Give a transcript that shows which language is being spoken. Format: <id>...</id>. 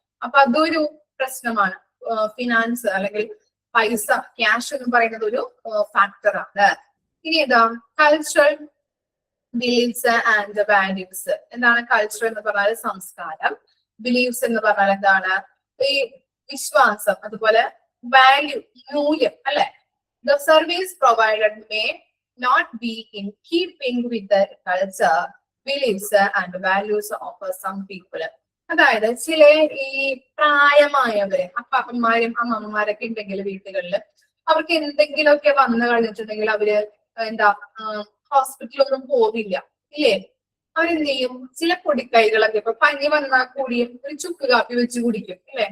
<ml>അപ്പൊ അതൊരു പ്രശ്നമാണ്. ഫിനാൻസ് അല്ലെങ്കിൽ പൈസ, ക്യാഷ് എന്ന് പറയുന്നത് ഒരു ഫാക്ടറാണ്. ഇനി ഏതാ, കൾച്ചറൽ ബിലീഫ്സ് ആൻഡ് വാല്യൂസ്. എന്താണ് കൾച്ചർ എന്ന് പറഞ്ഞാൽ സംസ്കാരം, ബിലീഫ്സ് എന്ന് പറഞ്ഞാൽ എന്താണ് ഈ വിശ്വാസം, അതുപോലെ വാല്യൂ മൂല്യം അല്ലെ.</ml> <en>The service provided may not be in keeping with the culture, beliefs and values of some people.</en> <ml>അതായത് ചില ഈ പ്രായമായവര് അപ്പാപ്പന്മാരും അമ്മമാരൊക്കെ ഉണ്ടെങ്കിൽ വീട്ടുകളിൽ അവർക്ക് എന്തെങ്കിലുമൊക്കെ വന്നു കഴിഞ്ഞിട്ടുണ്ടെങ്കിൽ അവര് എന്താ ഹോസ്പിറ്റലൊന്നും പോവില്ല ഇല്ലേ. അവരെന്ത് ചെയ്യും, ചില പൊടിക്കൈകളൊക്കെ ഇപ്പൊ പനി വന്നാൽ കൂടിയും ഒരു ചുക്ക് കാപ്പി വെച്ച് കുടിക്കും ഇല്ലേ.</ml>